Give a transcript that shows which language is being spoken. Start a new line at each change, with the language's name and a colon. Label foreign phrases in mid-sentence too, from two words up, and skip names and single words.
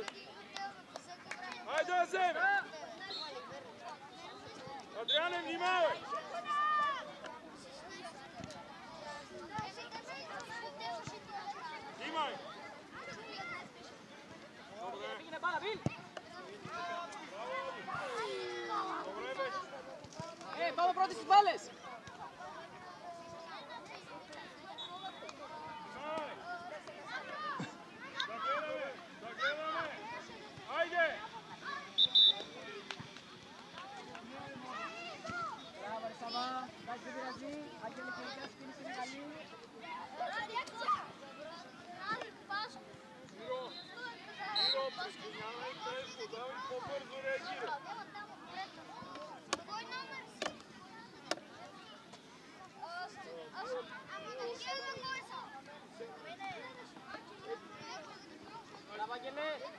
Bulgarian: Хайде да вземе! Адриане, внимавай! Снимай! Добре! Добре беше!
Greek: Πάμε πρώτοι στις μπάλες!
Bulgarian: Да гледаме! Хайде!
Greek: Μπράβο ρε Σαββά, κάτι δεν πειράζει, Άγγελε και η κίνηση είναι καλή.
Bulgarian: Миро, присъединявай се, давай по-бързо реагира. Браво, Άγγελε!